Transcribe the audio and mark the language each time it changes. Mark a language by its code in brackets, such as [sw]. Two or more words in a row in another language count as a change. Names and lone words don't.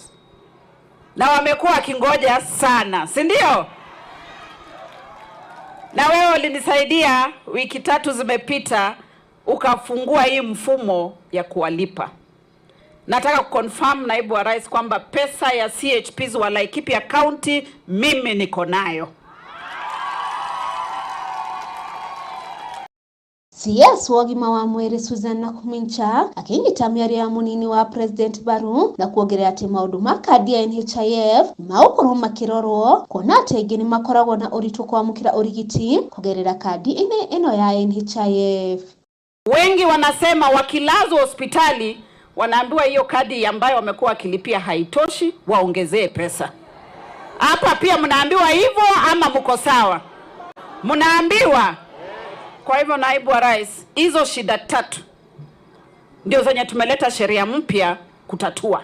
[sw] Na wamekuwa wakingoja sana, si ndio? Na wewe ulinisaidia wiki 3 zimepita ukafungua hii mfumo ya kuwalipa. Nataka kuconfirm Naibu wa Rais kwamba pesa ya CHPs wa Laikipia County mimi niko nayo. [ki] CS wogima wa mwere Susan Nakumincha akinyita mĩario ya munini wa President Baru na kuongerera atĩ maũndũ ma kadi ya NHIF maũkorwo makĩrorwo kuona atĩ aingĩ nĩ makoragwo na ũritũ kwamũkĩra ũrigiti kũgerera kadi ĩno ya NHIF. [sw] Wengi wanasema wakilazwa hospitali wanaambiwa hiyo kadi ambayo wamekuwa wakilipia haitoshi, waongezee pesa. Hapa pia mnaambiwa hivyo ama mko sawa? Mnaambiwa. Kwa hivyo Naibu wa Rais, hizo shida 3 ndio zenye tumeleta sheria mpya kutatua.